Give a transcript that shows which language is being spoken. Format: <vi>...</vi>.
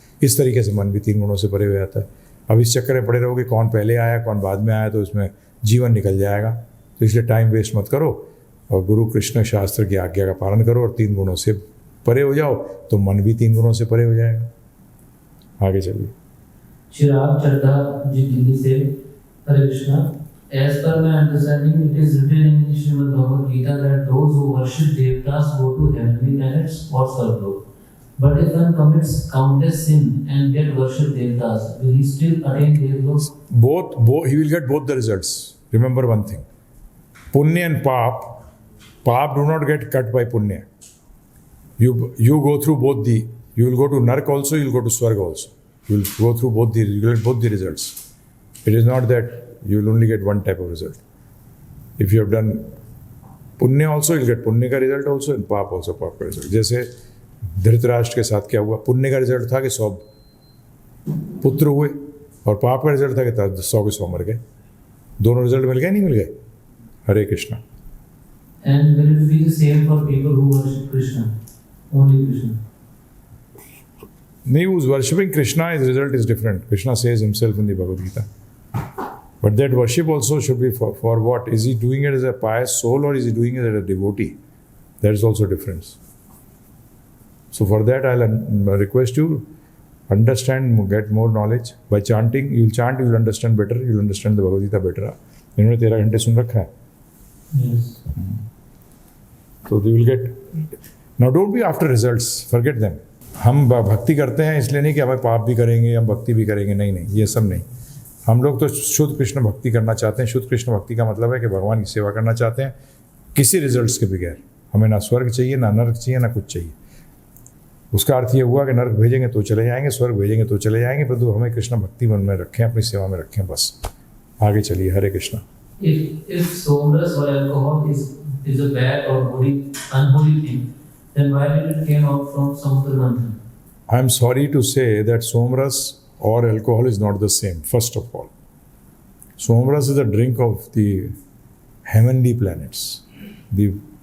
<hi>इस तरीके से मन भी 3 गुणों से परे हो जाता है। अब इस चक्कर में पड़े रहोगे कौन पहले आया कौन बाद में आया, तो इसमें जीवन निकल जाएगा। तो इसलिए टाइम वेस्ट मत करो और गुरु कृष्ण शास्त्र की आज्ञा का पालन करो और 3 गुणों से परे हो जाओ, तो मन भी 3 गुणों से परे हो जाएगा। आगे चलिए। चिराग चड्ढा जी दिल्ली से, हरे Krishna.</hi> <en>As per my understanding, it is written in the Srimad Bhagavad Gita that those who worship devatas go to heavenly planets or Swargalok. But if one commits countless sin and yet worship devatas, will he still attain Devalok? Both, he will get both the results. Remember one thing: punya and paap do not get cut by punya. You go through both the. You will go to Nark also. You will go to Swarga also. You will go through both the. You will get both the results. It is not that you will only get one type of result. If you have done Punya also, you'll get</en> <hi>पुण्य का result</hi> <en>also, and पाप also</en> <hi>पाप का result. जैसे धृतराष्ट्र के साथ क्या हुआ, पुण्य का रिजल्ट था कि 100 पुत्र हुए, और पाप का रिजल्ट था कि 100 के 100 मर गए। दोनों रिजल्ट मिल गए नहीं मिल गए? हरे Krishna.</hi> <en>And will it be the same for people who worship Krishna? Only Krishna?</en> <hi>नहीं,</hi> <en>who's worshipping Krishna, his result is different. Krishna says himself in the Bhagavad Gita. But that worship also should be for what? Is he doing it as a pious soul or is he doing it as a devotee? That is also difference. So for that I'll request you, understand, get more knowledge. By chanting, you'll chant, you'll understand better, you'll understand the Bhagavad Gita better.</en> <hi>इन्होंने 13 घंटे सुन रखा है।</hi> <en>Yes. So they will get. Now don't be after results, forget them.</en> <hi>हम भक्ति करते हैं इसलिए नहीं कि हमें पाप भी करेंगे, हम भक्ति भी करेंगे, नहीं, ये सब नहीं। हम लोग तो शुद्ध कृष्ण भक्ति करना चाहते हैं। शुद्ध कृष्ण भक्ति का मतलब है कि भगवान की सेवा करना चाहते हैं किसी रिजल्ट्स के बगैर। हमें ना स्वर्ग चाहिए, ना नर्क चाहिए, ना कुछ चाहिए। उसका अर्थ ये हुआ कि नर्क भेजेंगे तो चले जाएंगे, स्वर्ग भेजेंगे तो चले जाएंगे, परंतु हमें कृष्ण भक्ति मन में रखें, अपनी सेवा में रखें, बस। आगे चलिए। हरे Krishna.</hi> <en>If sodas or alcohol is a bad or unholy thing, then why did it came out from Samudra Manthan? I am sorry to say that Somras or alcohol is not the same, first of all. Somras is a drink of the heavenly planets. The</en>